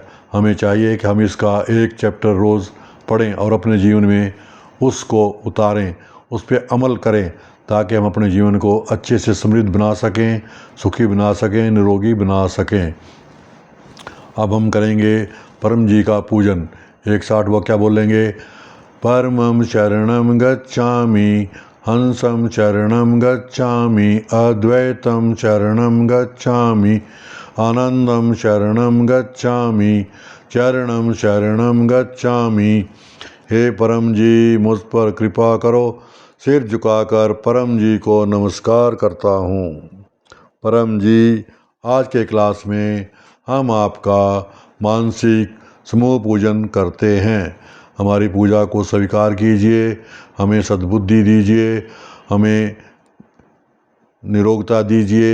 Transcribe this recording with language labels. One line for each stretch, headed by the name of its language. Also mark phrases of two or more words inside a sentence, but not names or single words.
Hindi: हमें चाहिए कि हम इसका एक चैप्टर रोज़ पढ़ें और अपने जीवन में उसको उतारें, उस पर अमल करें, ताकि हम अपने जीवन को अच्छे से समृद्ध बना सकें, सुखी बना सकें, निरोगी बना सकें। अब हम करेंगे परम जी का पूजन। एक साथ वो क्या बोलेंगे?
Sanskrit: परमं शरणं गच्छामि, हंसं शरणं गच्छामि, अद्वैतं शरणं गच्छामि, आनंदं शरणं गच्छामि, चरणं शरणं गच्छामि।
Hindi: हे परम जी मुझ पर कृपा करो। सिर झुकाकर परम जी को नमस्कार करता हूँ। परम जी, आज के क्लास में हम आपका मानसिक समूह पूजन करते हैं। हमारी पूजा को स्वीकार कीजिए, हमें सद्बुद्धि दीजिए, हमें निरोगता दीजिए।